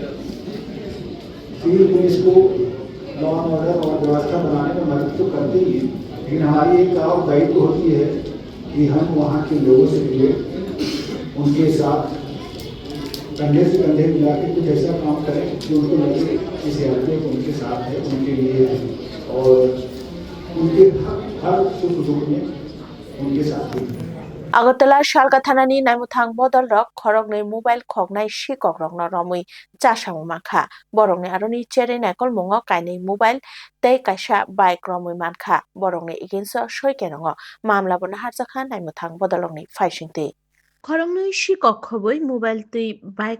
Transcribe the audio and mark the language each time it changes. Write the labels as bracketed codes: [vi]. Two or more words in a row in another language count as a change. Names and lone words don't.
[hi] सिविल पुलिस को [en] law and order [hi] और व्यवस्था बनाने में मदद तो करते ही है लेकिन हमारी एक और दायित्व होती है कि हम वहाँ के लोगों से मिले उनके साथ कंधे से कंधे मिला के कुछ ऐसा काम करें कि उनको लगे कि सीआरपीएफ उनके साथ है उनके लिए है और उनके हर सुख दुख में उनके साथ है। [trp] Agartala Shalga Thanani Naimuthang Bodol Rok Khorokni Mobile Khognai Shikok Rokno Romui Chasamu Makha Borongni Aroni Chere Nakol Mungo Kaini Mobile Tei Kaisa Bike Romui Mankha Borongni Iginso Shoikerongo Mamla Bona Harjakha Naimuthang Bodolongni Faisingti Khorokni Shikok Khoboi Mobile Tei Bike